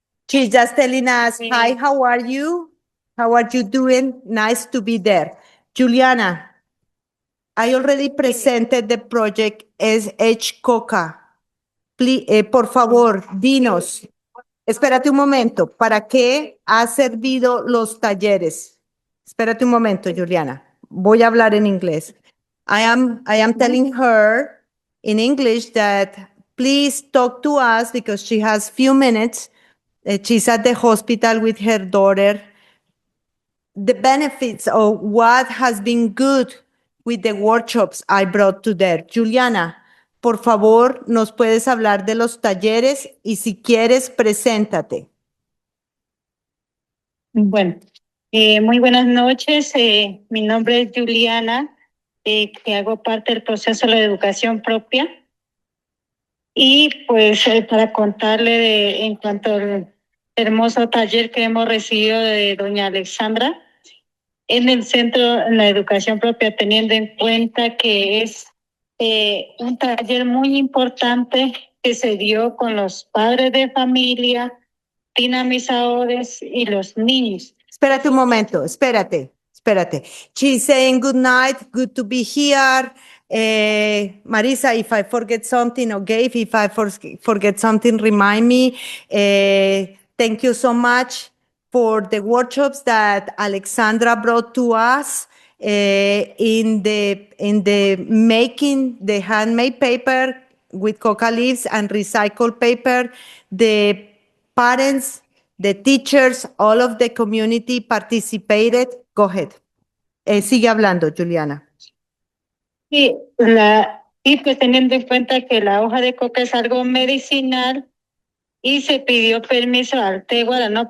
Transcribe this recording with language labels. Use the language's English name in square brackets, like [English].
[English] She's just telling us, hi, how are you? How are you doing? Nice to be there. Juliana, I already presented the project SH Coca. Please, [Spanish] por favor, dinos. Espérate un momento. ¿Para qué ha servido los talleres? Espérate un momento, Juliana. Voy a hablar en inglés. [English] I am telling her in English that please talk to us because she has few minutes. She's at the hospital with her daughter. The benefits of what has been good with the workshops I brought to there. [Spanish] Juliana, por favor, nos puedes hablar de los talleres y si quieres, preséntate. Bueno, muy buenas noches. Mi nombre es Juliana, que hago parte del proceso de la educación propia. Y pues para contarle en cuanto al hermoso taller que hemos recibido de doña Alexandra en el Centro de la Educación Propia, teniendo en cuenta que es un taller muy importante que se dio con los padres de familia, dinamizadores y los niños. Espérate un momento, espérate. [English] She's saying good night, good to be here. Marisa, if I forget something, or Gabe, if I forget something, remind me. Thank you so much for the workshops that Alexandra brought to us in the making the handmade paper with coca leaves and recycled paper. The parents, the teachers, all of the community participated. Go ahead. [Spanish] Sigue hablando, Juliana. Y pues teniendo en cuenta que la hoja de coca es algo medicinal y se pidió permiso al Tegualas, ¿no?